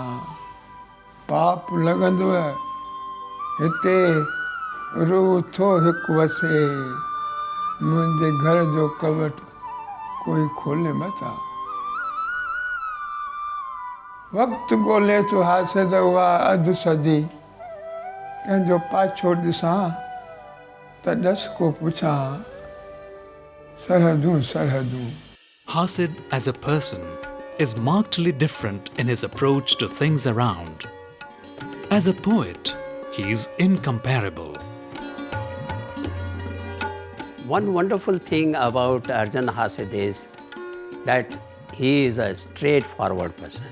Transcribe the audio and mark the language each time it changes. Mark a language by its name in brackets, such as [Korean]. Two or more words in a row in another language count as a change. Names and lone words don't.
[Sindhi] पाप लॻंदो हिते रूह थो हिकु वसे, मुंहिंजे घर जो कवट कोई खोले मथा। वक़्तु ॻोल्हे थो हासिद उहा अधु सदी कंहिंजो पाछो ॾिसां त ॾस को पुछां सरहदूं सरहदूं. [English] Hasid as a person is markedly different in his approach to things around. As a poet, he is incomparable. One wonderful thing about Arjun Hasid is that he is a straightforward person.